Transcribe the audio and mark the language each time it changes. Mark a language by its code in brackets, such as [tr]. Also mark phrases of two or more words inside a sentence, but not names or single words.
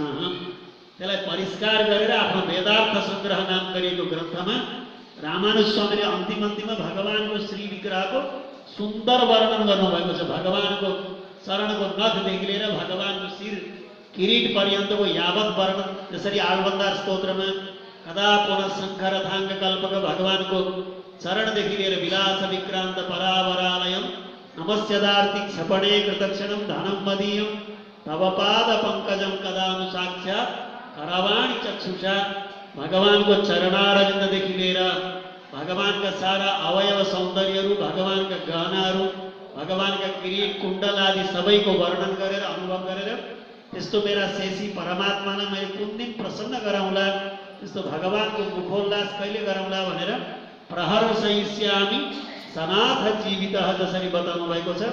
[ne] त्यसलाई परिष्कार गरेर आफ्नो वेदार्थ सङ्ग्रह नाम गरिएको ग्रन्थमा रामानुज स्वामीले अन्तिममा भगवानको श्री विग्रहको सुन्दर वर्णन गर्नुभएको छ। भगवानको चरणको नखदेखि लिएर भगवानको शिर किरीट पर्यन्तको यावत वर्णन, जसरी आळवन्दार स्तोत्रमा [sa] कदा पुनः शङ्खरथाङ्ग कल्पक [ne] भगवानको चरणदेखि लिएर [sa] विलास विक्रान्त परावरालयम नमस्यदार्ति क्षपणे कृतक्षणम धनम मदीयम तव पाद पंकजम कदानु साक्षात् करवाणी चक्षुषा। [ne] भगवानको चरणारविन्ददेखि लिएर भगवानका सारा अवयव सौन्दर्यहरू, भगवानका गहनाहरू, भगवानका किरीट कुण्डल आदि सबैको वर्णन गरेर अनुभव गरेर त्यस्तो मेरा शेषी परमात्मालाई मैले कुन दिन प्रसन्न गराउँला, त्यस्तो भगवानको मुखोल्लास कहिले गराउँला भनेर [sa] प्रहर सहिष्यामि सनाथ जीवितः [ne] जसरी बताउनु भएको छ।